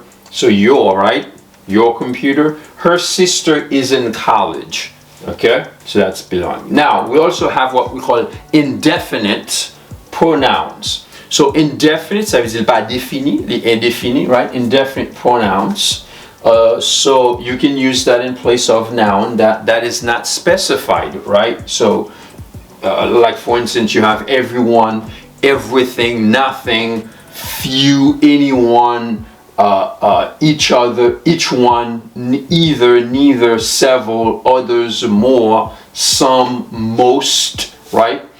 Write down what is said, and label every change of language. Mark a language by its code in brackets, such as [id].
[en] So your, right? Your computer. Her sister is in college. Okay, so that's belonging. Now we also have what we call indefinite pronouns. So indefinite, [fr] ça veut dire pas défini, les indéfinis, right? [en] Indefinite pronouns. So you can use that in place of noun that is not specified, right? So like for instance, you have everyone, everything, nothing, few, anyone, each other, each one, either, neither, several, others, more, some, most, right?